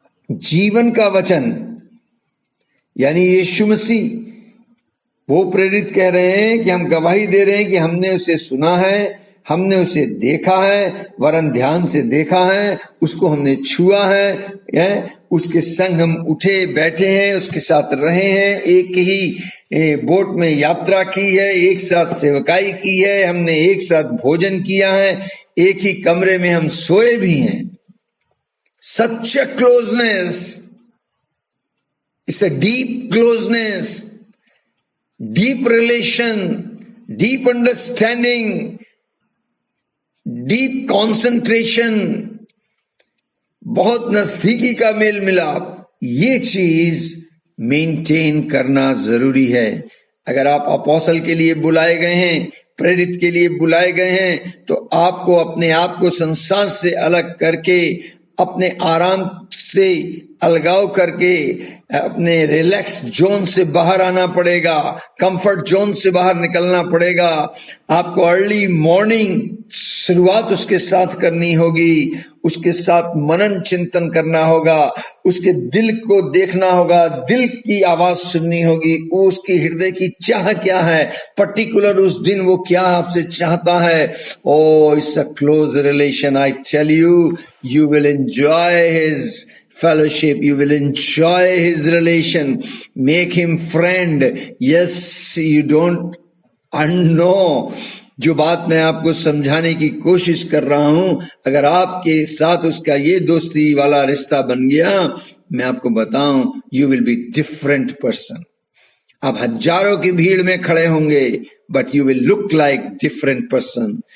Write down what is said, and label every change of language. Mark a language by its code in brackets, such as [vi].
[hi] जीवन का वचन यानी यीशु मसीह, वो प्रेरित कह रहे हैं कि हम गवाही दे रहे हैं कि हमने उसे सुना है, हमने उसे देखा है, वरन ध्यान से देखा है, उसको हमने छुआ है, उसके संग हम उठे बैठे हैं, उसके साथ रहे हैं, एक ही बोट में यात्रा की है, एक साथ सेवकाई की है, हमने एक साथ भोजन किया है, एक ही कमरे में हम सोए भी हैं। [en] Such a closeness, it's a deep closeness, deep relation, deep understanding, deep concentration, [hi] बहुत नजदीकी का मेल मिलाप, ये चीज मेंटेन करना जरूरी है। अगर आप अपोस्टल के लिए बुलाए गए हैं, प्रेरित के लिए बुलाए गए हैं, तो आपको अपने आप को संसार से अलग करके, अपने आराम से अलगाव करके, अपने रिलैक्स जोन से बाहर आना पड़ेगा, कंफर्ट जोन से बाहर निकलना पड़ेगा। आपको अर्ली मॉर्निंग शुरुआत उसके साथ करनी होगी, उसके साथ मनन चिंतन करना होगा, उसके दिल को देखना होगा, दिल की आवाज सुननी होगी, उसकी हृदय की चाह क्या है, पर्टिकुलर उस दिन वो क्या आपसे चाहता है। [en] Oh it's a close relation. I tell you, you will enjoy his fellowship, you will enjoy his relation, make him friend। yes, you don't know [hi] जो बात मैं आपको समझाने की कोशिश कर रहा हूं, अगर आपके साथ उसका ये दोस्ती वाला रिश्ता बन गया, मैं आपको बताऊं, [en] you will be different person। [hi] आप हजारों की भीड़ में खड़े होंगे, [en] But you will look like different person.